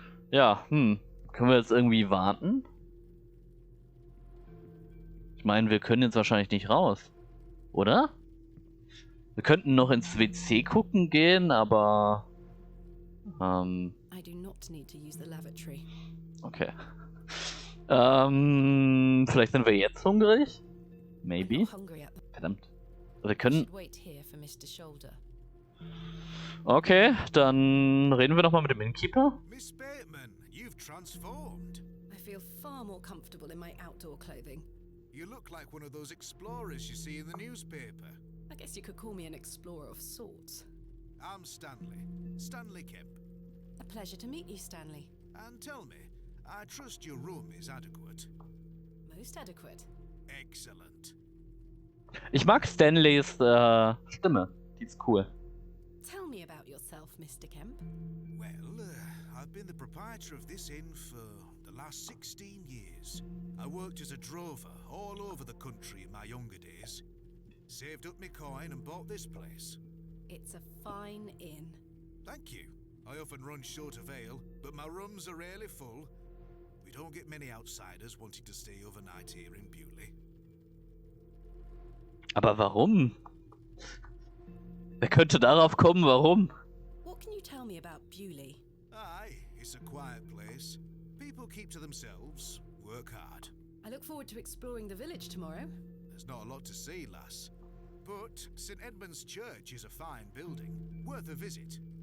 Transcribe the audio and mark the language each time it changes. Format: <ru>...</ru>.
<de>Ja, können wir jetzt irgendwie warten? Ich meine, wir können jetzt wahrscheinlich nicht raus, oder? Wir könnten noch ins WC gucken gehen, aber...</de> <en>I do not need to use the lavatory. Okay.</en> <de>Vielleicht sind wir jetzt hungrig?</de> <en>Maybe. I'm not hungry at the...</en> <de>Verdammt. Wir</de> <en>I</en> <de>können...</de> <en>should wait here for Mr. Shoulder.</en> <de>Okay, dann reden wir noch mal mit dem Innkeeper.</de> <en>Miss Bateman, you've transformed. I feel far more comfortable in my outdoor clothing. You look like one of those explorers you see in the newspaper. I guess you could call me an explorer of sorts. I'm Stanley. Stanley Kemp. A pleasure to meet you, Stanley. And tell me, I trust your room is adequate. Most adequate. Excellent.</en> <de>Ich mag Stanleys Stimme. Die ist cool.</de> <en>Tell me about yourself, Mr. Kemp. Well, I've been the proprietor of this inn for the last 16 years. I worked as a drover all over the country in my younger days. Saved up my coin and bought this place. It's a fine inn. Thank you. I often run short of ale, but my rooms are rarely full. We don't get many outsiders wanting to stay overnight here in Bewley.</en> <de>Aber warum? Wer könnte darauf kommen, warum?</de> <en>What can you tell me about Bewley? Aye, it's a quiet place. People keep to themselves, work hard. I look forward to exploring the village tomorrow. There's not a lot to see, lass. But St. Edmund's Church is a fine building, worth a visit.</en>